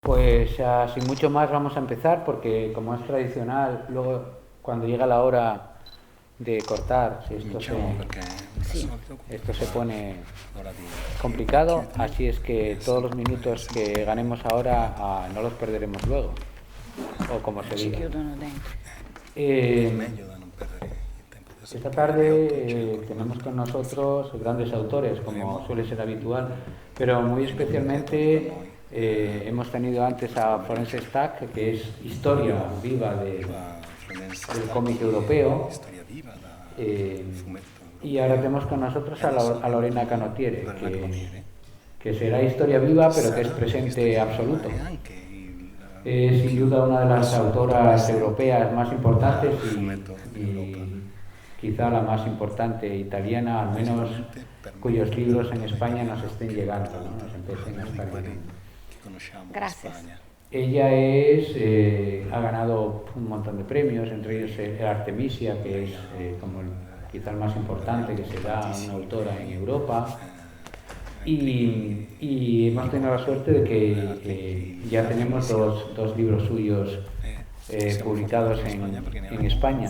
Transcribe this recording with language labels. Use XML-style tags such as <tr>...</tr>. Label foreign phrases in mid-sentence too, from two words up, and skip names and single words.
<es>Pues sin mucho más vamos a empezar porque como es tradicional, luego cuando llega la hora de cortar, si</es> <it>Cominciamo perché al Sì, solito</it> <es>esto se pone</es> <it>l'ora di</it> <es>complicado,</es> <it>chiudere</it> <es>así es que</es> <it>e</it> <es>todos los</es> <it>sempre</it> <es>minutos que ganemos ahora no los perderemos luego, o como se</es> <it>ci</it> <es>diga.</es> <it>chiudono dentro. è Eh, meglio da non perdere il tempo adesso</it> <es>Esta</es> <it>perché alle 8 c'è</it> <es>tarde</es> <it>ancora</it> <es>tenemos</es> <it>un'altra</it> <es>con nosotros grandes autores, como</es> <it>vedremo</it> <es>suele ser habitual, pero muy</es> <it>i nomi creatori per</it> <es>especialmente</es> <it>noi</it> <es>hemos tenido antes a Florence Stack, que es historia viva</es> <it>qua Florence</it> <es>del cómic</es> <it>Stacchi,</it> <es>europeo,</es> <it>storia viva da eh, fumetto</it> <es>y ahora</es> <it>europeo,</it> <es>tenemos con nosotros</es> <it>e adesso</it> <es>A</es> <it>abbiamo</it> <es>Lorena</es> <it>con noi</it> <es>Canotiere,</es> <it>Lorena Canoniere,</it> <es>que será historia viva, pero que es</es> <it>sarà anche</it> <es>presente</es> <it>storia viva ma</it> <es>absoluto.</es> <it>è anche il</it> <es>Es sin duda una de las autoras europeas más importantes</es> <it>fumetto d'Europa.</it> <es>y quizá la más importante italiana, al menos</es> <it>Sicuramente per me</it> <es>cuyos libros en</es> <it>l'autore</it> <es>España nos</es> <it>italiano</it> <es>estén</es> <it>più</it> <es>llegando, ¿no?</es> <it>importante,</it> <es>Nos empiecen a</es> <it>almeno di</it> <es>estar</es> <it>quelli</it> <es>llegando.</es> <it>che conosciamo in</it> <es>Gracias.</es> <it>Spagna.</it> <es>Ella ha ganado un montón de premios, entre ellos el Artemisia, que es quizá el más importante que se da a una autora en Europa. Y hemos tenido la suerte de que ya tenemos dos libros suyos publicados en España.</es>